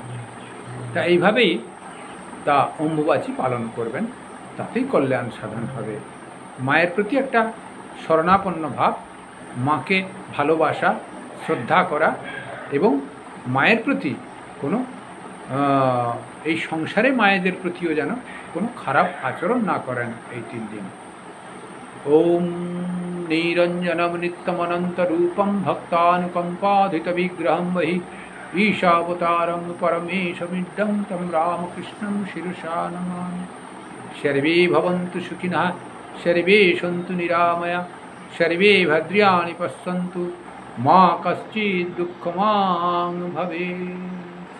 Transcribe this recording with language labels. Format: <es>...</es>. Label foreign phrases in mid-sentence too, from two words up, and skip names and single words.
<bn>তা এইভাবেই তা অম্বুবাচী পালন করবেন, তাতেই কল্যাণ সাধন হবে। মায়ের প্রতি একটা শরণাপন্ন ভাব, মাকে ভালোবাসা শ্রদ্ধা করা, এবং মায়ের প্রতি কোনো এই সংসারে মায়েদের প্রতিও যেন কোনো খারাপ আচরণ না করেন এই 3 দিন।</bn> <sa>ওম নিরঞ্জনম নিত্যমনন্তরূপম ভক্তানুকম্পাধিত বিগ্রহম বহি ঈশাবতারম পরমেশমিড্ডম তম রামকৃষ্ণম শিরসা নমামি। সর্বে ভবন্তু সুখিনঃ, সর্বে সন্তু নিরাময়া, সর্বে ভদ্রাণি পশ্যন্তু, মা কশ্চিৎ দুঃখমাং ভবেৎ।</sa>